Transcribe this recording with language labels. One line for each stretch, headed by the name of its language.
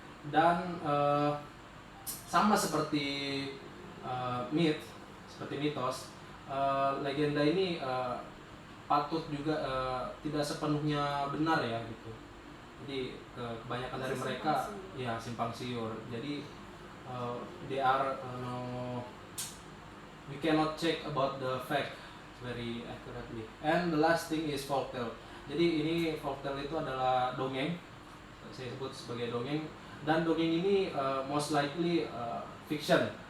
Indonesian: Dan sama seperti myth, seperti mitos, legenda ini patut juga tidak sepenuhnya benar ya gitu. Jadi kebanyakan dari mereka ya simpang siur.
English: Jadi they are we cannot check about the fact very accurately. And the last thing is folktale.
Indonesian: Jadi ini folktale itu adalah dongeng, saya sebut sebagai dongeng, dan dongeng ini
English: most likely fiction.